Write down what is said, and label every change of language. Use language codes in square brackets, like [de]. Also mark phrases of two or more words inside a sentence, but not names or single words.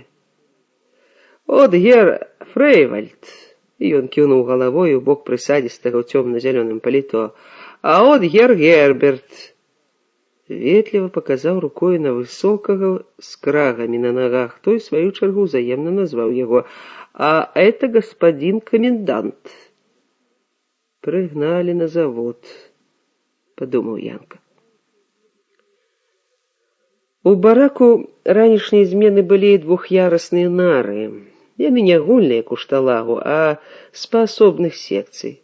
[be] От гер Фрейвальд», і ён кіўнуў галавой у бок прысадзістага ў цёмна-зялёным паліто, «а от гер Герберт». Ветліва паказаў рукою на высокага з крагамі на нагах. Той, сваю чаргу, взаемна назваў яго: [ru] «А это господин комендант». [be] «Прыгналі на завод», — падумаў Янка. У бараку ранішняй змены былі двух'ярасныя нары. Яны не агульныя, як у шталагу, а з паасобных секцый.